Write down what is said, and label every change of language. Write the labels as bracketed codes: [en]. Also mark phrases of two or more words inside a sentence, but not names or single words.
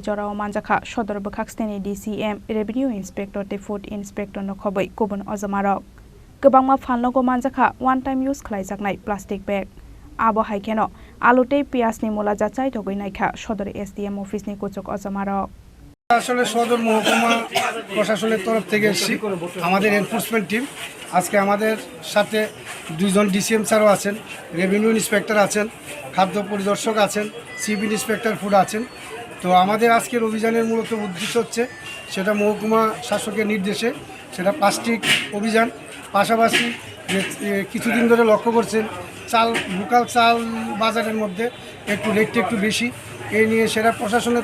[trp] Jorao Manjakha Sadar Bokhaksni SDM [en] Revenue Inspector the Food Inspector [trp] no khobai kubun ojamarok. Gobangma phalnogo manjakha [en] one time use [trp] khlaijaknai [en] plastic bag. [trp] Abo haikeno alute piasni mula jachai thogoi naikha Sadar SDM office ni Kwchuk ojamarok. [bn] আসলে সদর মহকুমা প্রশাসনের তরফ থেকে এসেছি আমাদের [en] enforcement team [bn] আজকে আমাদের সাথে দুইজন ডিসিএম স্যারও আছেন [en] revenue inspector [bn] আছেন খাদ্য পরিদর্শক আছেন [en] chief inspector food [bn] আছেন তো আমাদের আজকের অভিযানের মূলত উদ্দেশ্য হচ্ছে সেটা মহকুমা শাসকের নির্দেশে সেটা প্লাস্টিক অভিযান পাশাপাশি কিছুদিন ধরে লক্ষ্য করছেন চাল লোকাল চাল বাজারের মধ্যে একটু রেটটা একটু বেশি এই নিয়ে সেটা প্রশাসনের